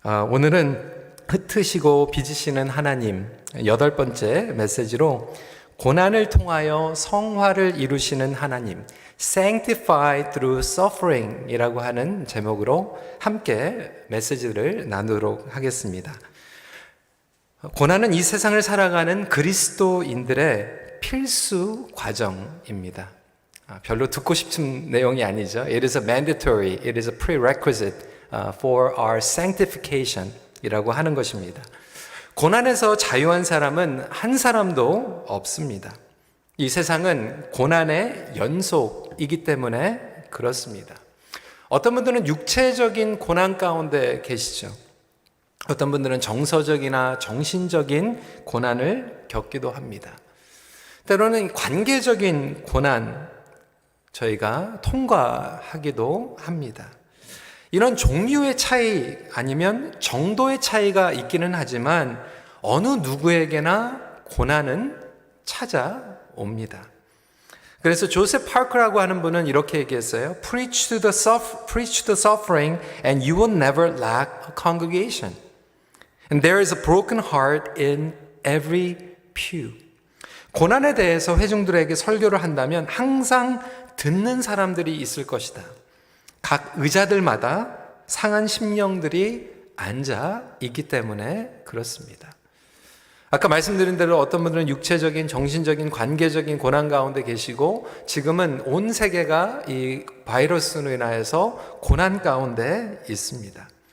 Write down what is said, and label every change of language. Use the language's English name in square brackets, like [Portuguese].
[Korean] 오늘은 흩으시고 빚으시는 하나님 8번째 메시지로 고난을 통하여 성화를 이루시는 하나님, [English] Sanctified through suffering [Korean] 이라고 하는 제목으로 함께 메시지를 나누도록 하겠습니다. 고난은 이 세상을 살아가는 그리스도인들의 필수 과정입니다. 별로 듣고 싶은 내용이 아니죠. [English] It is a mandatory, it is a prerequisite for our sanctification [Korean] 이라고 하는 것입니다. 고난에서 자유한 사람은 한 사람도 없습니다. 이 세상은 고난의 연속이기 때문에 그렇습니다. 어떤 분들은 육체적인 고난 가운데 계시죠. 어떤 분들은 정서적이나 정신적인 고난을 겪기도 합니다. 때로는 관계적인 고난 저희가 통과하기도 합니다. 이런 종류의 차이 아니면 정도의 차이가 있기는 하지만 어느 누구에게나 고난은 찾아옵니다. 그래서 조셉 파커라고 하는 분은 이렇게 얘기했어요. [English] Preach to the suffering and you will never lack a congregation. And there is a broken heart in every pew. [Korean] 고난에 대해서 회중들에게 설교를 한다면 항상 듣는 사람들이 있을 것이다. 각 의자들마다 상한 심령들이 앉아 있기 때문에 그렇습니다. 아까 말씀드린 대로 어떤 분들은 육체적인, 정신적인, 관계적인 고난 가운데 계시고, 지금은 온 세계가 이 바이러스로 인하여서 고난 가운데 있습니다.